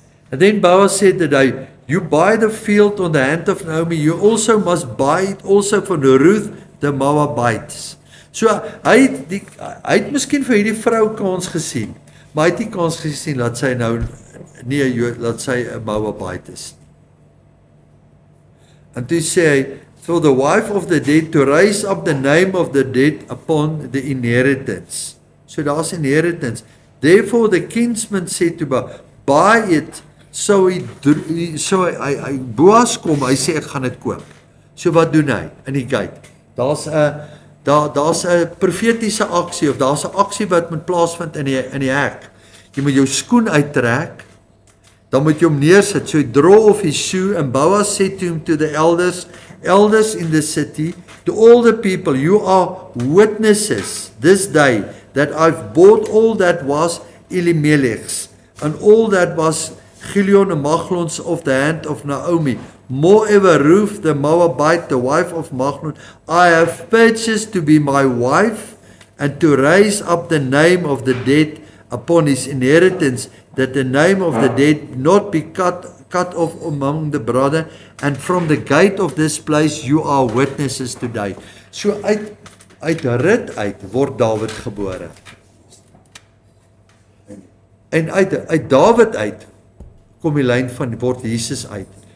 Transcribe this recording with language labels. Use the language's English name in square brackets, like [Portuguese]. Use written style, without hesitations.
[English] And then Boaz said that you buy the field on the hand of Naomi, you also must buy it also for Ruth the Moabites. [Afrikaans] So hy het miskien vir hierdie vrou kans gesien, maar hy het nie kans gesien dat sy nou nie 'n Jood, dat sy 'n Moabite is. En toe sê hy, [English] for the wife of the dead to raise up the name of the dead upon the inheritance. [Afrikaans] So daar's inheritance. [English] Therefore the kinsman said to Boaz, buy it. [Afrikaans] So hy Boaz kom, hy sê ek gaan dit koop. So wat doen hy in die gate? Daar's 'n profetiese aksie of daar's 'n aksie wat moet plaasvind in die hek. Jy moet jou skoen uittrek, dan moet jy hom neersit. [English] So hy draw off his shoe and Boaz said to him, to the elders in the city, to all the people, you are witnesses this day that I've bought all that was Elimelech's and all that was Chilion and Machlon's of the hand of Naomi. Moreover, Ruth the Moabite, the wife of Machlon, I have purchased to be my wife and to raise up the name of the dead upon his inheritance, that the name of the dead not be cut off among the brother, and from the gate of this place you are witnesses today. [Afrikaans] So uit Rut uit word Dawid gebore. En uit Dawid uit kom die lyn van word Jesus uit.